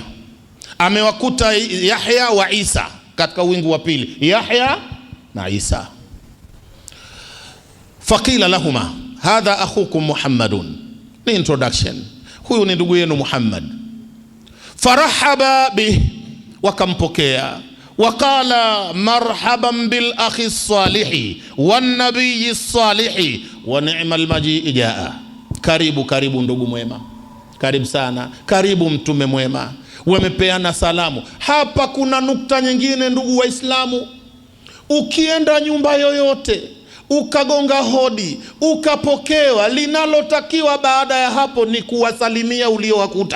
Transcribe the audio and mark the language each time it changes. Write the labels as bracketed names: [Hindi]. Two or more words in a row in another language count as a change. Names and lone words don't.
[Swahili] Amewakuta Yahya wa Isa katika wingu wa pili, Yahya na Isa. [Arabic] فقيل لهما هذا أخوكم محمد. [Swahili] Ni introduction, huyu ni ndugu yenu Muhammad. [Arabic] فرحبا به, [Swahili] wakampokea. [Arabic] وقالا مرحبا بالأخ الصالح والنبي الصالح ونعم المجيء جاء. [Swahili] Karibu ndugu mwema, karibu sana, karibu mtume mwema. Wamepeana salamu. Hapa kuna nukta nyingine ndugu Waislamu. Ukienda nyumba yoyote ukagonga hodi ukapokewa, linalotakiwa baada ya hapo ni kuwasalimia uliowakuta.